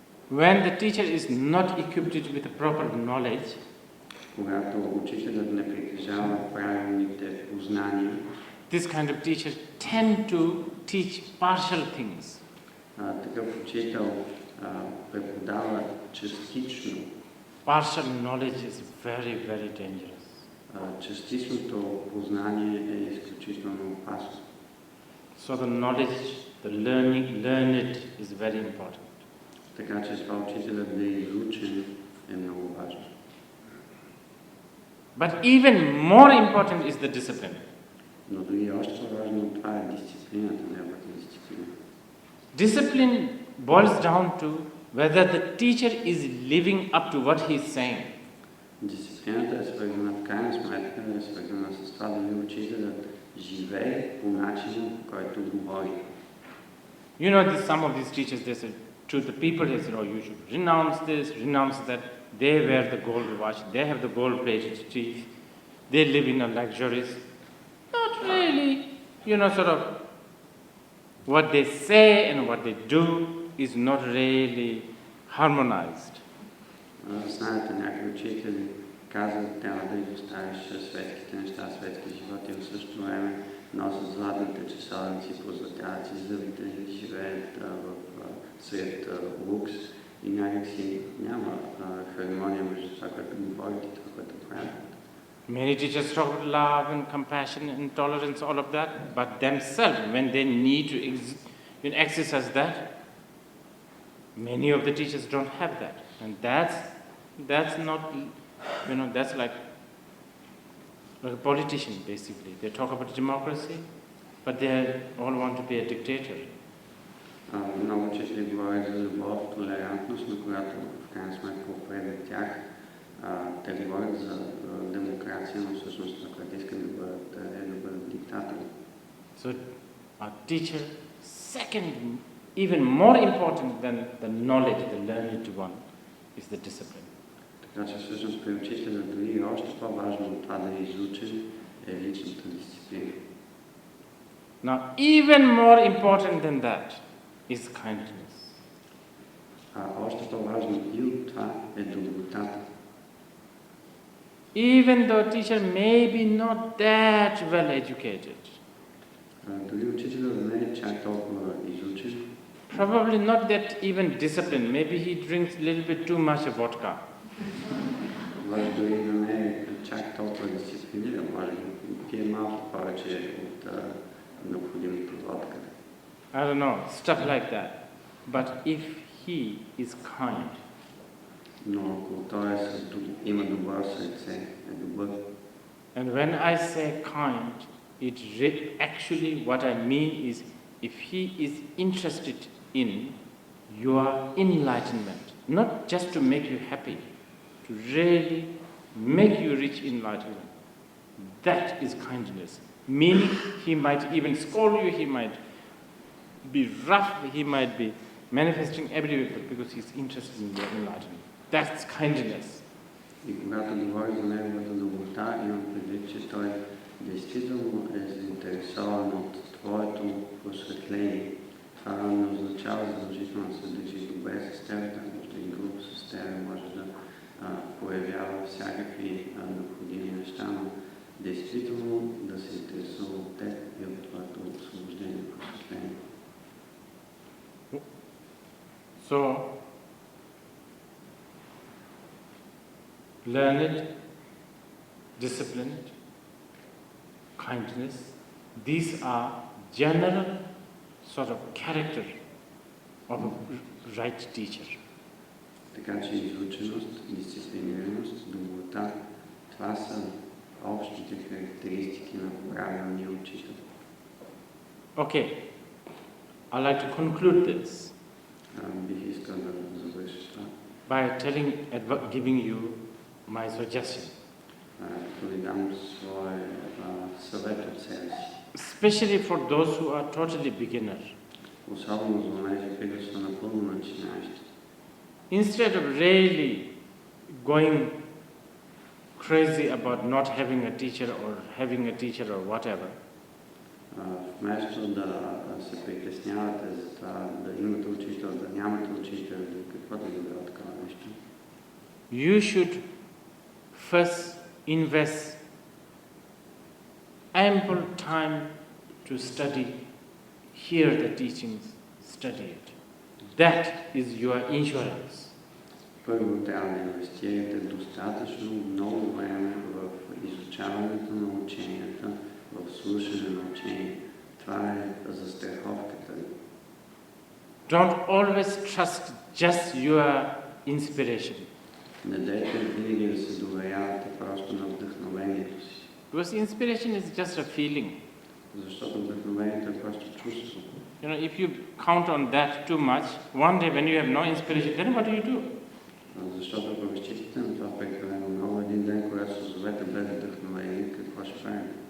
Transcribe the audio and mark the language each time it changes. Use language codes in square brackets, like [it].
[en] When the teacher is not equipped with the proper knowledge, [bg] когато учителят не притежава правилните познания, [en] this kind of teachers tend to teach partial things. [bg] Такъв учител преподава частично. [en] Partial knowledge is very, very dangerous. [bg] Частичното познание е изключително опасно. [en] So the knowledge, the learned is very important. [bg] Така че това учителят да е изучен е много важно. [en] But even more important is the discipline. [bg] Но дори още по-важно от това е дисциплината, неговата дисциплина. [en] Discipline boils down to whether the teacher is living up to what he is saying. [bg] Дисциплината е свързана в крайна сметка, е свързана с това дали учителят живее по начина, по който говори. [en] You know, some of these teachers, they said to the people, they said, oh, you should renounce this, renounce that. They wear the gold watch, they have the gold-plated teeth, they live in a luxurious. Not really, sort of what they say and what they do is not really harmonized. [bg] Знаете, някои учители казват, трябва да изоставиш светските неща, светски живот и в същото време носят златните часовници, позлатяват си зъбите, живеят сред лукс и някакси няма хармония между това, което говорят и това, което правят. [en] Many teachers talk about love and compassion and tolerance, all of that, but themselves, when they need to exercise that, many of the teachers don't have that. And that's not, that's like a politician, basically. They talk about democracy, but they all want to be a dictator. [bg] Много учители говорят за любов, толерантност, но когато в крайна сметка определят тях, те говорят за демокрация, но всъщност това, което искат да бъдат диктатори. [en] So a teacher, second, even more important than the knowledge, the learned one, is the discipline. [bg] Така че всъщност при учителя дори още по-важно от това да е изучен е личната дисциплина. [en] Now, even more important than that is kindness. [bg] Още по-важно и от това е добротата. [en] Even though teacher may be not that well educated, [bg] дори учителят не е чак толкова изучен, [en] probably not that even disciplined, maybe he drinks a little bit too much of vodka. [bg] Може дори да не е чак толкова дисциплиниран, може да пие малко повече от необходимото водка. [en] I don't know, stuff like that. But if he is kind, [bg] но ако той има добро сърце, е добър. [en] And when I say kind, actually what I mean is if he is interested in your enlightenment, not just to make you happy, to really make you reach enlightenment, that is kindness. Meaning he might even scold you, he might be rough, he might be manifesting everywhere because he's interested in your enlightenment. That's kindness. [bg] И когато говори за неговата доброта, имам предвид, че той действително е заинтересован от твоето просветление. Това не означава задължително да се държи добре с теб, може да е груб с теб, може да проявява всякакви необходими неща, но действително да се интересува от теб и от твоето освобождение и просветление. [en] So, learned, disciplined, kindness, these are general sort of character of a right teacher. [bg] Така че изученост, дисциплинираност, доброта, това са общите характеристики на правилния учител. [en] Okay, I'd like to conclude this [bg] Бих искал да завърша това. [en] by giving you my suggestion. [bg] Да ви дам своя съвет от себе си. [en] Especially for those who are totally beginners. [bg] Особено за тези, които са напълно начинаещи. [en] Instead of really going crazy about not having a teacher or having a teacher or whatever, [bg] вместо да се притеснявате за това да имате учител, да нямате учител или каквото да било такова нещо, [en] you should first invest ample time to study, hear the teachings, study it. That is your insurance. [bg] Първо трябва да инвестирате достатъчно много време в изучаването на ученията, в слушане на учение. Това е застраховката. [en] Don't always trust just your inspiration. [bg] Не дайте винаги да се доверявате просто на вдъхновението си. [en] Because inspiration is just a feeling. [bg] Защото вдъхновението е просто чувство. [en] You know, if you count on that too much, one day when you have no inspiration, then what do? [bg] Защото ако разчитате на това прекалено много, един ден, когато се озовете без вдъхновение, какво ще правим?